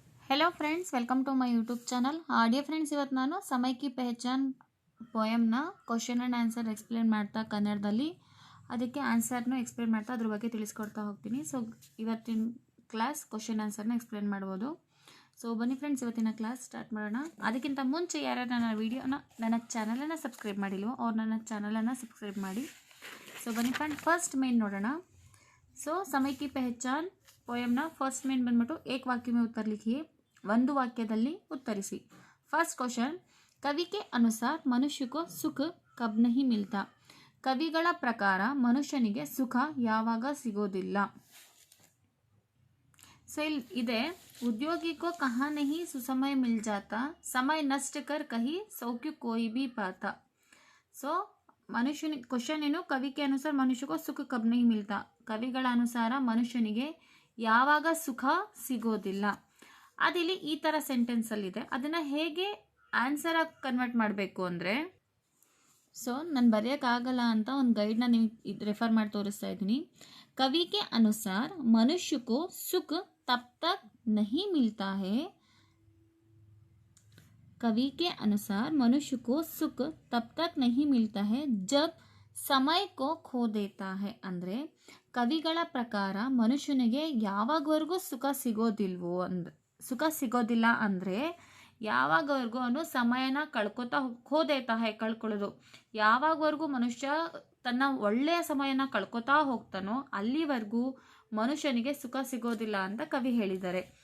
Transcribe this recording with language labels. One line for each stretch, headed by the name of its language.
English: Hello friends, welcome to my YouTube channel.
Kannada: Dear friends, ಇವತ್ತು ನಾನು ಸಮಯ ಕಿ Pehchan ಪೋಯಮ್ನ question and answer explain ಮಾಡ್ತಾ ಕನ್ನಡದಲ್ಲಿ ಅದಕ್ಕೆ ಆನ್ಸರ್ನ ಎಕ್ಸ್ಪ್ಲೇನ್ ಮಾಡ್ತಾ ಅದ್ರ ಬಗ್ಗೆ ತಿಳಿಸ್ಕೊಡ್ತಾ ಹೋಗ್ತೀನಿ. ಸೊ ಇವತ್ತಿನ ಕ್ಲಾಸ್ ಕ್ವಶನ್ ಆನ್ಸರ್ನ ಎಕ್ಸ್ಪ್ಲೇನ್ ಮಾಡ್ಬೋದು. ಸೊ ಬನ್ನಿ ಫ್ರೆಂಡ್ಸ್, ಇವತ್ತಿನ ಕ್ಲಾಸ್ ಸ್ಟಾರ್ಟ್ ಮಾಡೋಣ. ಅದಕ್ಕಿಂತ ಮುಂಚೆ ಯಾರು ನನ್ನ ಚಾನಲನ್ನು ಸಬ್ಸ್ಕ್ರೈಬ್ ಮಾಡಿಲ್ವೋ ಅವ್ರು ನನ್ನ ಚಾನಲನ್ನು ಸಬ್ಸ್ಕ್ರೈಬ್ ಮಾಡಿ. ಸೊ ಬನ್ನಿ ಫ್ರೆಂಡ್, ಫಸ್ಟ್ ಮೇನ್ ನೋಡೋಣ. ಸೊ ಸಮಯ ಕಿ ಪಹಚಾನ್ ಪೋಯಮ್ನ ಫಸ್ಟ್ ಮೇನ್ ಬಂದ್ಬಿಟ್ಟು
Hindi: ಏಕ ವಾಕ್ಯ में उत्तर लिखिए,
Kannada: ಒಂದು ವಾಕ್ಯದಲ್ಲಿ ಉತ್ತರಿಸಿ.
Hindi: ಫಸ್ಟ್ ಕ್ವಶನ್, ಕವಿ के अनुसार मनुष्य को सुख कब नहीं मिलता.
Kannada: ಕವಿಗಳ ಪ್ರಕಾರ ಮನುಷ್ಯನಿಗೆ ಸುಖ ಯಾವಾಗ ಸಿಗೋದಿಲ್ಲ. ಸೊ ಇಲ್ಲಿ ಇದೆ,
Hindi: ಉದ್ಯೋಗಿ को कहाँ नहीं सुसमय मिल जाता, समय नष्ट कर कहीं सौख्य कोई भी पाता.
Kannada: ಸೊ ಮನುಷ್ಯನಿಗೆ ಕ್ವಶನ್ ಏನು, ಕವಿಗೆ ಅನುಸಾರ ಮನುಷ್ಯಗೂ
Hindi: ಸುಖ ಕಬ್ ನಹಿ ಮಿಲ್ತಾ.
Kannada: ಕವಿಗಳ ಅನುಸಾರ ಮನುಷ್ಯನಿಗೆ ಯಾವಾಗ ಸುಖ ಸಿಗೋದಿಲ್ಲ. ಅದಿಲ್ಲಿ ಈ ಥರ ಸೆಂಟೆನ್ಸಲ್ಲಿದೆ. ಅದನ್ನು ಹೇಗೆ ಆನ್ಸರ್ ಆಗಿ ಕನ್ವರ್ಟ್ ಮಾಡಬೇಕು ಅಂದರೆ, ಸೊ ನಾನು ಬರೆಯೋಕ್ಕಾಗಲ್ಲ ಅಂತ ಒಂದು ಗೈಡ್ನ ನಿಮಗೆ ರೆಫರ್ ಮಾಡಿ ತೋರಿಸ್ತಾ ಇದ್ದೀನಿ.
Hindi: ಕವಿಗೆ ಅನುಸಾರ ಮನುಷ್ಯಕ್ಕೂ ಸುಖ ತಬ್ ತಕ್ ನಹಿ ಮಿಲ್ತಾ ಹೈ. कवि के अनुसार मनुष्य को सुख तब तक नहीं मिलता है जब समय को खो देता है.
Kannada: ಅಂದರೆ ಕವಿಗಳ ಪ್ರಕಾರ ಮನುಷ್ಯನಿಗೆ ಯಾವಾಗವರೆಗೂ ಸುಖ ಸಿಗೋದಿಲ್ಲ ಅಂದರೆ ಯಾವಾಗವರೆಗೂ ಅವನು ಸಮಯನ ಕಳ್ಕೊಳ್ಳೋದು. ಯಾವಾಗವರೆಗೂ ಮನುಷ್ಯ ತನ್ನ ಒಳ್ಳೆಯ ಸಮಯನ ಕಳ್ಕೊತಾ ಹೋಗ್ತಾನೋ ಅಲ್ಲಿವರೆಗೂ ಮನುಷ್ಯನಿಗೆ ಸುಖ ಸಿಗೋದಿಲ್ಲ ಅಂತ ಕವಿ ಹೇಳಿದ್ದಾರೆ.